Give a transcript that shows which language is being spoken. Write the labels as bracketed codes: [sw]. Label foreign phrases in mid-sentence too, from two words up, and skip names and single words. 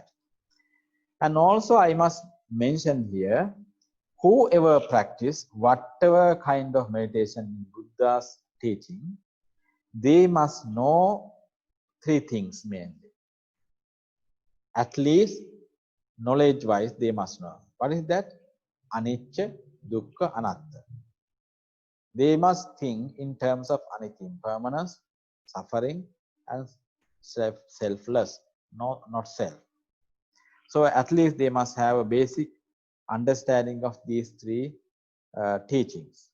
[en] And also I must mention here, whoever practice whatever kind of meditation in Buddha's teaching, they must know three things mainly. At least knowledge-wise, they must know. What is that? [pi] Anicca, dukkha, anatta. [en] They must think in terms of anicca, impermanence, suffering, and selfless, not self. So at least they must have a basic understanding of these three teachings.